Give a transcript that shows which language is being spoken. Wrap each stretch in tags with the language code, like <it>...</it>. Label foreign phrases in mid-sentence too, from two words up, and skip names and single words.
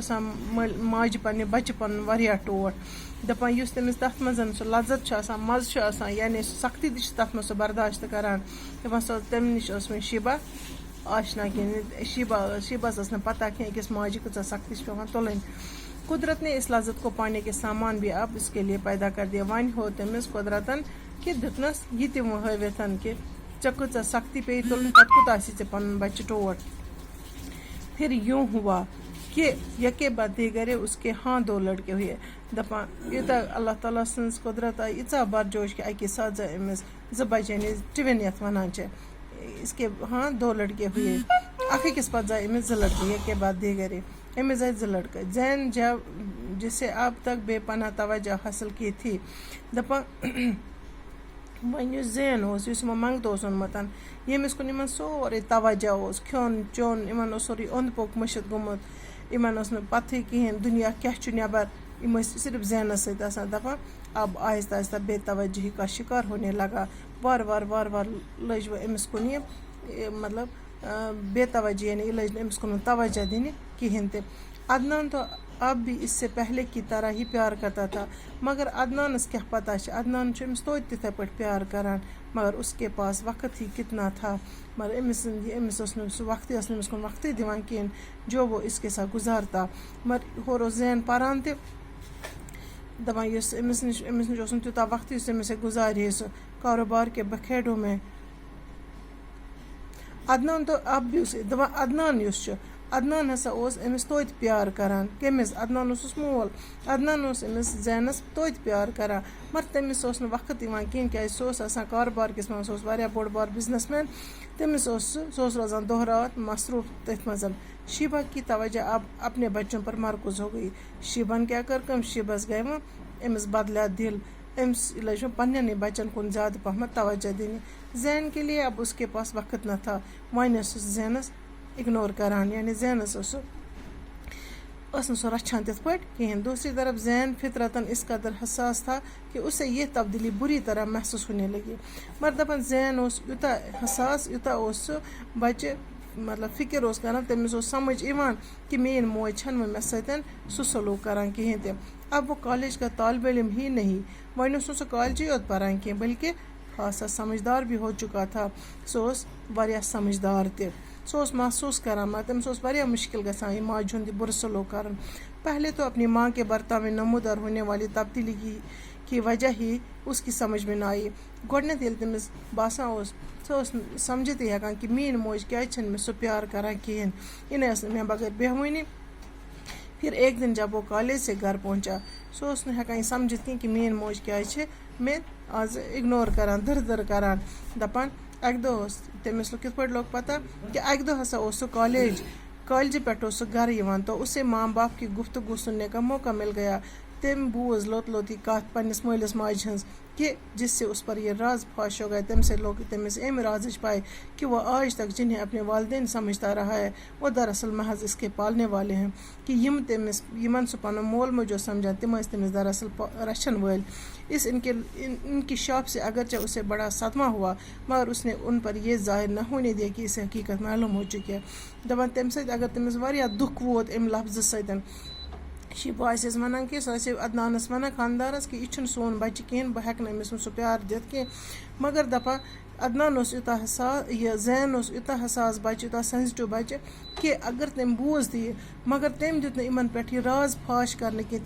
<ks>آسان ماجہِ پننہِ بچہِ پنُن واریاہ ٹوٹھ دپان یُس تٔمِس تتھ منٛز سُہ لذت چھُ آسان مزٕ چھُ آسان یعنی سُہ سختی تہِ چھِ تتھ منٛز سُہ برداشت کران دپان سۄ تمہِ نِش ٲس وۄنۍ شیبہ آشنا کینٛہہ شیبہس ٲس نہٕ پتہ کینٛہہ أکِس ماجہِ کۭژاہ سختی چھِ پیٚوان تُلٕنۍ</ks> <ur>قدرت نے اس لذت کو پانے کے سامان بھی اب اس کے لیے پیدا کر دیا</ur> <ks>ون ہو تمس قدرتن کہ دتنس یہ تہ ہٲوِتھ کہ ژےٚ کۭژاہ سختی پیٚیہِ تُلٕنۍ پتہٕ کوٗتاہ آسی ژےٚ پنُن بچہ</ks> <ur>ٹوٹھ پھر یوں ہوا کہ یکے بعد دیگرے اس کے ہاں 2 لڑکے ہوئے</ur> <ks>دپان یوٗتاہ اللہ تعالیٰ سٕنٛز قدرت آیہِ ییٖژاہ برجوش کہ اکے ساتھ زٕ أمِس 2 بچہِ یعنی ٹِوِن یتھ ونان چھِ</ks> <ur>اس کے ہاں 2 لڑکے ہوئے</ur> <ks>اکھ أکِس پتہٕ زاے أمِس</ks> <ur>2 لڑکے یکے بعد دیگرے</ur> <ks>أمِس زاے</ks> <ur>2 لڑکے زین جسے اب تک بے پناہ توجہ حاصل کی تھی دپان</ur> <ks>وۄنۍ یُس زین اوس یُس یِمو منگتہٕ اوس اوٚنمُت ییٚمِس کُن یِمن سورُے توجہ اوس کھیوٚن چیوٚن یِمن اوس سورُے اوٚنٛد پوٚک مٔشِتھ گوٚمُت یِمن اوس نہٕ پتہٕے کِہیٖنۍ دُنیا کیاہ چھُ نیبر یِم ٲسۍ صرف زینس سۭتۍ آسان دپان</ks> <ur>اب آہستہ آہستہ بے توجہی کا شکار ہونے لگا</ur> <ks>وار لٔج وۄنۍ أمِس کُن یہِ مطلب بے توجہ یعنی یہِ لٔج نہٕ أمِس کُن توجہ دِنہِ کِہیٖنۍ تہِ</ks> <ur>عدنان تو اب بھی اس سے پہلے کی طرح ہی پیار کرتا تھا</ur> <ks>مگر عدنانس کیا پتہ عدنان أمس توتہِ تِتھے پٲٹھۍ پیار کران مگر</ks> <ur>اس کے پاس وقت ہی کتنا تھا</ur> <ks>مگر أمس اوس نہٕ سُہ وقتٕے ٲس نہٕ أمِس کُن وقتٕے دِوان کِہیٖنۍ</ks> <ur>جو وہ اس کے ساتھ گزارتا</ur> <ks>مگر ہورٕ اوس زین پران تہِ دپان یُس أمِس نِش اوس نہٕ تیوٗتاہ وقت یُس أمِس گُزارِ ہے سُہ</ks> <ur>کاروبار کے بکھیڑوں میں.</ur> <ks>عدنان</ks> <ur>تو اب بھی اُسے</ur> <ks>دپان عدنان یُس چھُ عدنان ہسا اوس أمِس توتہِ پیار کران. کٔمِس؟ عدنان اوسُس مول. عدنان اوس أمِس زینس توتہِ پیار کران مگر تٔمِس اوس نہٕ وقت یِوان کِہیٖنۍ کیازِ سُہ اوس آسان کاروبار کِس منٛز سُہ اوس واریاہ بوٚڑ بار بِزنس مین. تٔمِس اوس سُہ اوس روزان دۄہ رات مصروٗف تٔتھۍ منٛز.</ks> <ur>شیبا کی توجہ اب اپنے بچوں پر مرکوز ہو گئی.</ur> <ks>شیباہن کیٛاہ کٔر کٲم؟ شیباہس گٔے وۄنۍ أمِس بدلیو دِل. أمِس لٔج وۄنۍ پننٮ۪نٕے بچن کُن زیادٕ پہمتھ توجہ دِنہِ.</ks> <ur>زین کے لیے اب اس کے پاس وقت نہ تھا.</ur> <ks>وۄنۍ ٲس سُہ زینس اگنور کران یعنی زینس ٲس نہٕ سُہ رچھان تِتھ پٲٹھۍ کِہیٖنۍ.</ks> <ur>دوسری طرف زین فطرتن اس قدر حساس تھا کہ اسے یہ تبدیلی بری طرح محسوس ہونے لگی.</ur> <ks>مگر دپان زین اوس یوٗتاہ حساس یوٗتاہ اوس سُہ بچہِ مطلب فکر اوس کران. تٔمِس اوس سمجھ یِوان کہ میٲنۍ موج چھنہٕ وۄنۍ مےٚ سۭتۍ سُہ سلوٗک کران کِہیٖنۍ تہِ.</ks> <ur>اب وہ کالج کا طالب علم ہی نہیں.</ur> <ks>وۄنۍ اوس نہٕ سُہ کالجی یوت پران کینٛہہ</ks> <ur>بلکہ خاصا سمجھدار بھی ہو چکا تھا.</ur> <ks>سُہ اوس واریاہ سمجھدار تہِ. سُہ اوس محسوس کران مگر تٔمِس اوس واریاہ مشکل گژھان یہِ ماجہِ ہُنٛد یہِ بُرٕ سلوٗک کرُن.</ks> <ur>پہلے تو اپنی ماں کے برتاو میں نمودار ہونے والی تبدیلی کی وجہ ہی اس کی سمجھ میں نہ آئی.</ur> <ks>گۄڈٕنٮ۪تھ ییٚلہِ تٔمِس باسان اوس سُہ اوس نہٕ سمجھتٕے ہٮ۪کان کہ میٲنۍ موج کیازِ چھنہٕ مےٚ سُہ پیار کران کِہیٖنۍ. یہِ نَے ٲس نہٕ مےٚ بغٲر بیٚہوٲنی.</ks> <ur>پھر ایک دن جب وہ کالج سے گھر پہنچا</ur> <ks>سُہ اوس نہٕ ہٮ۪کان یہِ سمجھِتھ کینٛہہ کہ میٲنۍ موج کیازِ چھِ مےٚ آز اگنور کران دٕر کران. دپان اکہِ دۄہ اوس تٔمِس کِتھ پٲٹھۍ لوٚگ پتہ کہ اکہِ دۄہ ہسا اوس سُہ کالجہِ پٮ۪ٹھ اوس سُہ گھرٕ یِوان</ks> <ur>تو اسے ماں باپ کی گفتگو سننے کا موقع مل گیا.</ur> <ks>تٔمۍ بوٗز لوٚت یہِ کتھ پننِس مٲلِس ماجہِ ہٕنٛز کہ</ks> <ur>جس سے اس پر یہ راز فاش ہو گیا.</ur> <ks>تمہِ سۭتۍ لوٚگ تٔمِس امہِ رازٕچ پاے</ks> <ur>کہ وہ آج تک جنہیں اپنے والدین سمجھتا رہا ہے وہ دراصل محض اس کے پالنے والے ہیں.</ur> <ks>کہ یِمن سُہ پنُن مول موج اوس سمجھان تِم ٲسۍ تٔمِس دراصل رچھن وٲلۍ.</ks> <ur>ان کی شاپ سے اگرچہ اسے بڑا صدمہ ہوا مگر اس نے ان پر یہ ظاہر نہ ہونے دیا کہ اسے حقیقت معلوم ہو چکی ہے.</ur> <ks>دپان تمہِ سۭتۍ اگر تٔمِس واریاہ دُکھ ووت امہِ لفظہٕ سۭتۍ. شیبا آسٮ۪س وَنان کہ سُہ آسہِ عدنانس وَنان خاندارس کہ یہِ چھُنہٕ سون بچہِ کِہیٖنۍ بہٕ ہٮ۪کہٕ نہٕ أمِس سُہ پیار دِتھ کینٛہہ. مگر دپان عدنان اوس یوٗتاہ حساس یہِ زین اوس یوٗتاہ حساس بچہِ یوٗتاہ سینزٹِو بچہِ کہ اگر تٔمۍ بوٗز تہِ یہِ مگر تٔمۍ دیُت نہٕ یِمن پٮ۪ٹھ یہِ راز فاش کرنہٕ کینٛہہ.</ks>